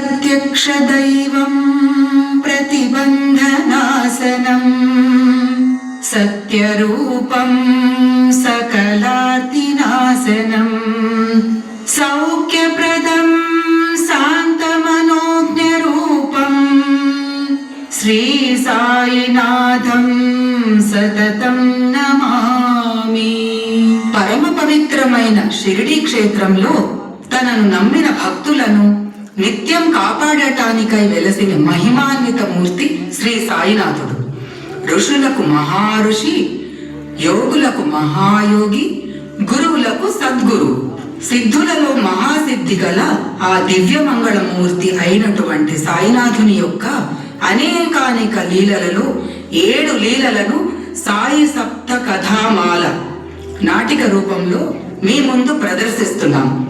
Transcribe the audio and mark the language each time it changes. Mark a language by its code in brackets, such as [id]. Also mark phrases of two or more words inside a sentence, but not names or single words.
[sa] प्रत्यक्षदैवं प्रतिबन्धनाशनं सत्यरूपं सकलार्तिनाशनं सौख्यप्रदं शान्तमनोज्ञरूपं श्रीसाईनाथं सततं नमामि। [te] పరమ పవిత్రమైన షిరిడీ క్షేత్రంలో తనను నమ్మిన భక్తులను నిత్యం కాపాడటానికై వెలసిన మహిమాన్విత మూర్తి శ్రీ సాయినాథుడు. ఋషులకు మహారుషి, యోగులకు మహాయోగి, గురువులకు సద్గురు, సిద్ధులలో మహాసిద్ధి గల ఆ దివ్యమంగళమూర్తి అయినటువంటి సాయినాథుని యొక్క అనేకానేక లీలలలో 7 లీలలను సాయి సప్త కథామాల నాటిక రూపంలో మీ ముందు ప్రదర్శిస్తున్నాం.